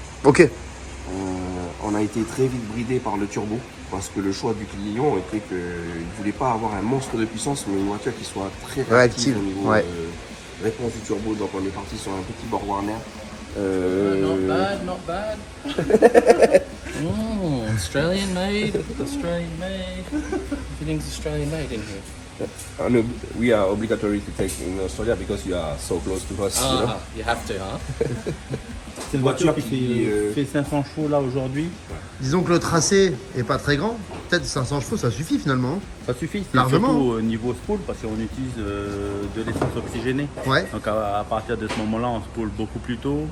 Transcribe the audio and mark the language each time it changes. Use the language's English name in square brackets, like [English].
[French] Ok. On a été très vite bridé par le turbo parce que le choix du client était qu'il ne voulait pas avoir un monstre de puissance, mais une voiture qui soit très réactive au niveau réponse du turbo. Donc on est parti sur un petit Borg Warner. [English] Not bad, not bad. Australian made, Australian made. Everything's Australian made in here. And we are obligatory to take in Australia because you are so close to us. You know? You have to, huh? [French] C'est une voiture qui fait 500 chevaux là aujourd'hui. Disons que le tracé est pas très grand. Peut-être 500 chevaux, ça suffit finalement. Ça suffit, c'est largement. surtout au niveau spool parce qu'on utilise de l'essence oxygénée. Ouais. Donc à partir de ce moment-là, on spool beaucoup plus tôt.